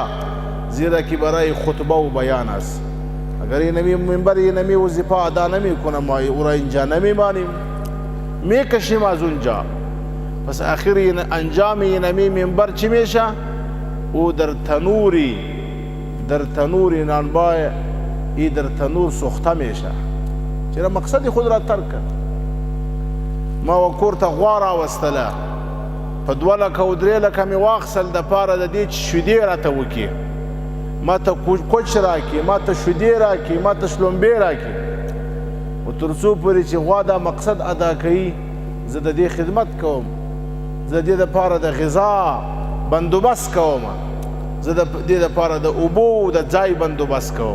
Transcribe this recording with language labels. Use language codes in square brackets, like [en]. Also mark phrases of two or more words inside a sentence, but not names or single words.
[fa] زیرا که برای خطبه و بیان است. اگر اینمی منبر اینمی وظیفه ادا نمیکنه، ما او را اینجا نمیمانیم، میکشیم از اونجا. پس آخر انجام اینمی منبر چی میشه؟ او در تنوری نانبای ای در تنور سوخته میشه. چرا؟ مقصد خود را ترک کرد. [ps] ما و کور ته غوا راوستله، په 2 لکه و 3 لکه مې واخیستل د پاره د دې چې شیدې راته وکړي، ما ته کوچ راکړي، ما ته شیدې راکړي، ما ته شلومبې راکړي. و تر څو پورې چې غوا دا مقصد ادا کوي، زه د دې خدمت کوم، زه د دې دپاره د غذا بندوبست کوم، زه د دې دپاره د اوبو د ځای بندوبست کوم.